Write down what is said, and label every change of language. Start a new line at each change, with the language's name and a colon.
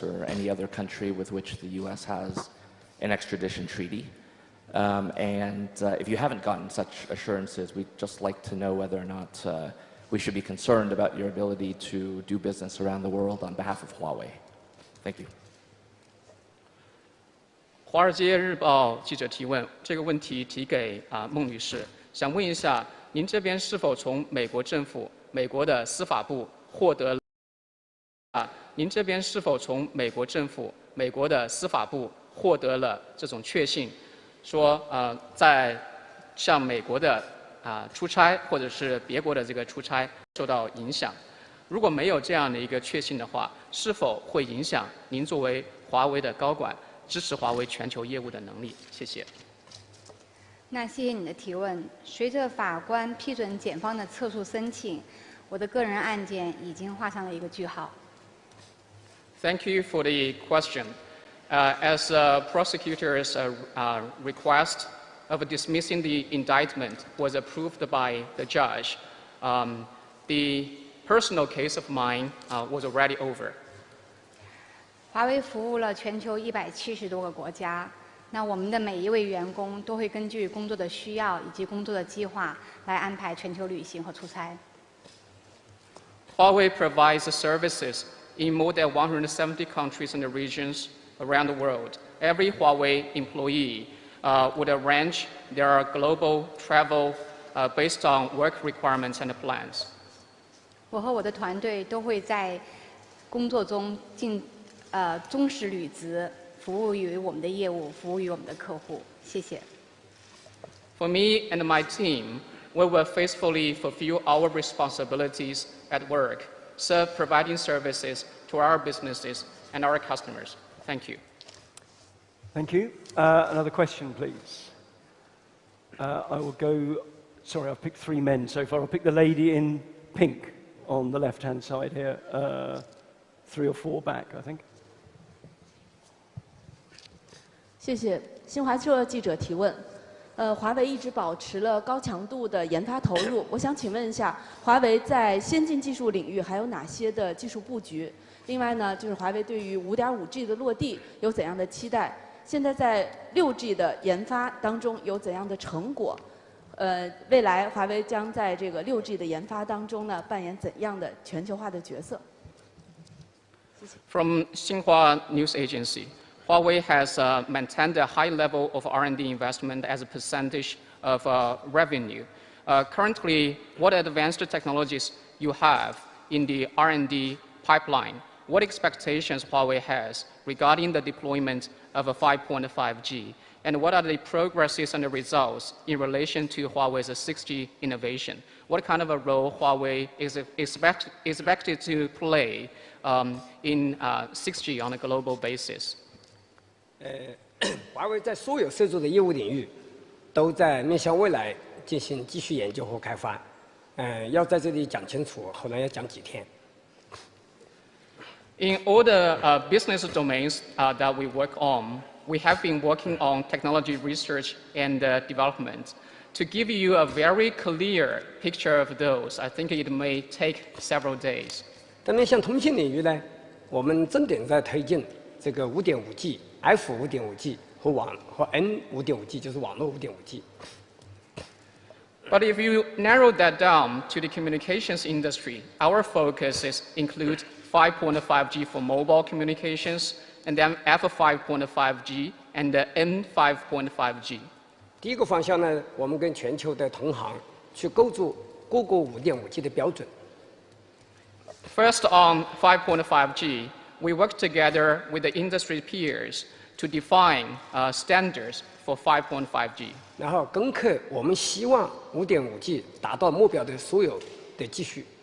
English: or any other country with which the U.S. has an extradition treaty. And if you haven't gotten such assurances, we'd just like to know whether or not we should be concerned about your ability to do business around the world on behalf of Huawei. Thank you.
Chinese: 华尔街日报记者提问，这个问题提给孟女士，想问一下，您这边是否从美国政府、美国的司法部获得您这边是否从美国政府、美国的司法部获得了这种确信，说在向美国的出差或者是别国的这个出差受到影响？如果没有这样的一个确信的话，是否会影响您作为华为的高管支持华为全球业务的能力？谢谢。那谢谢你的提问。随着法官批准检方的撤诉申请，我的个人案件已经画上了一个句号。
English: Thank you for the question. As prosecutor's request of dismissing the indictment was approved by the judge, the personal case of mine was already over.
Chinese: 华为服务了全球170多个国家，那我们的每一位员工都会根据工作的需要以及工作的计划来安排全球旅行和出差。
English: Huawei provides services in more than 170 countries and regions around the world. Every Huawei employee would arrange their global travel based on work requirements and plans.
Chinese: 我和我的团队都会在工作中忠实履职，服务于我们的业务，服务于我们的客户。谢谢。
English: For me and my team, we will faithfully fulfill our responsibilities at work, providing services to our businesses and our customers. Thank you. Thank you. Another question, please. I will go, sorry, I've picked 3 men so far. I'll pick the lady in pink on the left-hand side here. 3 or 4 back, I think.
Chinese: 谢谢。新华社记者提问。华为一直保持了高强度的研发投入，我想请问一下，华为在先进技术领域还有哪些的技术布局？另外呢，就是华为对于5.5G 的落地有怎样的期待？现在在6G 的研发当中有怎样的成果？未来华为将在这个6G 的研发当中呢扮演怎样的全球化的角色？谢谢。
English: From Xinhua News Agency, Huawei has maintained a high level of R&D investment as a percentage of revenue. Currently, what advanced technologies you have in the R&D pipeline? What expectations Huawei has regarding the deployment of a 5.5G? And what are the progresses and the results in relation to Huawei's 6G innovation? What kind of a role Huawei is expected to play in 6G on a global basis?
Chinese: 华为在所有涉足的业务领域，都在面向未来进行继续研究和开发。要在这里讲清楚，可能要讲几天。
English: In all the business domains that we work on, we have been working on technology research and development. To give you a very clear picture of those, I think it may take several days.
Chinese: 但面向通信领域呢，我们重点在推进这个5.5G、F5.5G 和 N5.5G， 就是网络5.5G。
English: But if you narrow that down to the communications industry, our focuses include 5.5G for mobile communications, and then F5.5G and N5.5G.
Chinese: 第一个方向呢，我们跟全球的同行去构筑各个5.5G 的标准。
English: First, on 5.5G, we work together with the industry peers to define standards for 5.5G.
Chinese: 然后攻克我们希望5.5G 达到目标的所有的技术。